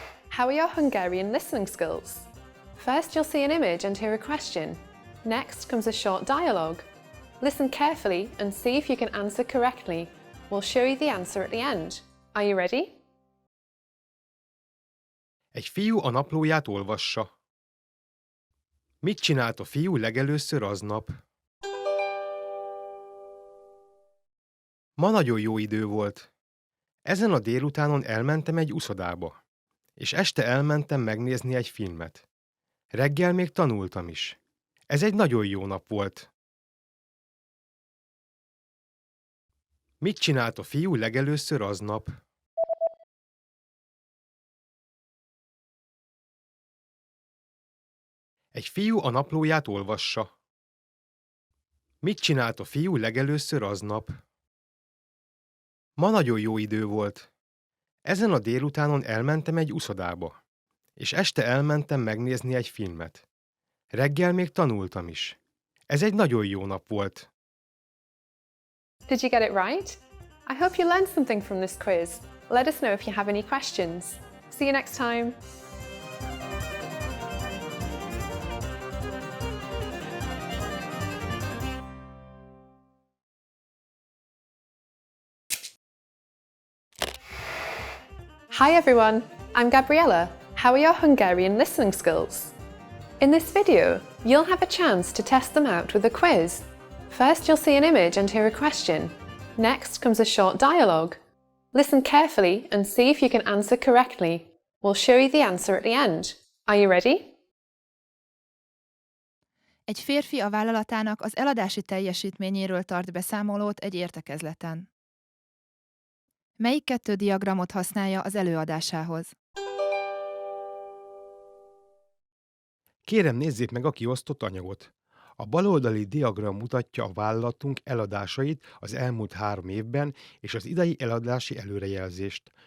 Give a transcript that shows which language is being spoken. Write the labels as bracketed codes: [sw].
[en] How are your Hungarian listening skills? First, you'll see an image and hear a question. Next comes a short dialogue. Listen carefully and see if you can answer correctly. We'll show you the answer at the end. Are you ready? [hu] Egy fiú a naplóját olvassa. Mit csinált a fiú legelőször aznap? Ma nagyon jó idő volt. Ezen a délutánon elmentem egy uszodába, és este elmentem megnézni egy filmet. Reggel még tanultam is. Ez egy nagyon jó nap volt. Mit csinált a fiú legelőször aznap? Egy fiú a naplóját olvassa. Mit csinált a fiú legelőször aznap? Ma nagyon jó idő volt. Ezen a délutánon elmentem egy uszodába, és este elmentem megnézni egy filmet. Reggel még tanultam is. Ez egy nagyon jó nap volt. [en] Did you get it right? I hope you learned something from this quiz. Let us know if you have any questions. See you next time. Hi everyone, I'm Gabriella. How are your Hungarian listening skills? In this video, you'll have a chance to test them out with a quiz. First, you'll see an image and hear a question. Next comes a short dialogue. Listen carefully and see if you can answer correctly. We'll show you the answer at the end. Are you ready? [hu] Egy férfi a vállalatának az eladási teljesítményéről tart beszámolót egy értekezleten. Melyik 2 diagramot használja az előadásához? Kérem, nézzék meg a kiosztott anyagot. A baloldali diagram mutatja a vállalatunk eladásait az elmúlt 3 évben és az idei eladási előrejelzést.